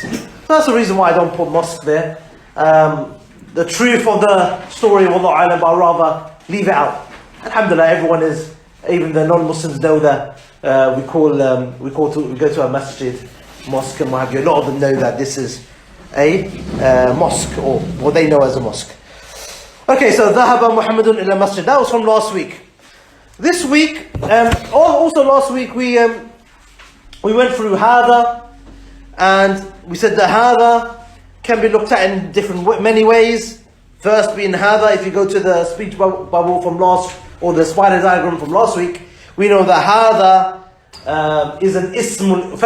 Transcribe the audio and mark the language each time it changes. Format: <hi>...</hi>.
<en>So that's the reason why I don't put mosque there. The truth of the story, Wallahu Alam, I'll rather leave it out. Alhamdulillah, even the non-Muslims know that we go to a masjid, mosque, and what have you. A lot of them know that this is a mosque, or what they know as a mosque. Okay, so</en> <ar>ذهب محمد إلى المسجد.</ar> <en>That was from last week. This week, also last week we went through hada, and we said that hada can be looked at in many ways. First being hada, if you go to the speech bubble from or the spider diagram from last week, we know that hada is an ismul.</en>